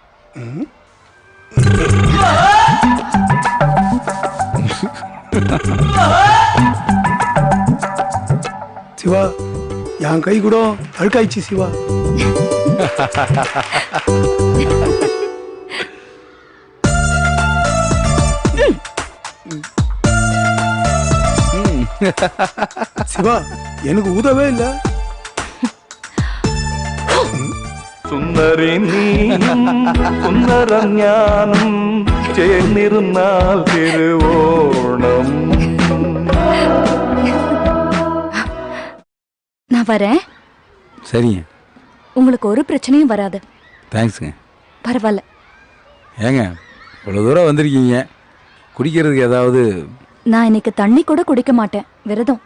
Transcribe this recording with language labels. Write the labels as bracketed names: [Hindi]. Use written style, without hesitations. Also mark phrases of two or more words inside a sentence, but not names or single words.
[Tamil] சிவா, என் கை கூட அழுக்காயிடுச்சு சிவா. சிவா, எனக்கு உதவே இல்ல. [Malayalam] സുന്ദരി നീയും സുന്ദരം ഞാനും ചേർന്നിരുന്നാൽ തിരുവോണം. [Tamil] நான் வரேன். சரிங்க. உங்களுக்கு ஒரு பிரச்சனையும் வராது. தேங்க்ஸுங்க. பரவாயில்ல. ஏங்க இவ்வளோ தூரம் வந்திருக்கீங்க, குடிக்கிறதுக்கு ஏதாவது? நான் இன்னைக்கு தண்ணி கூட குடிக்க மாட்டேன், விரதம்.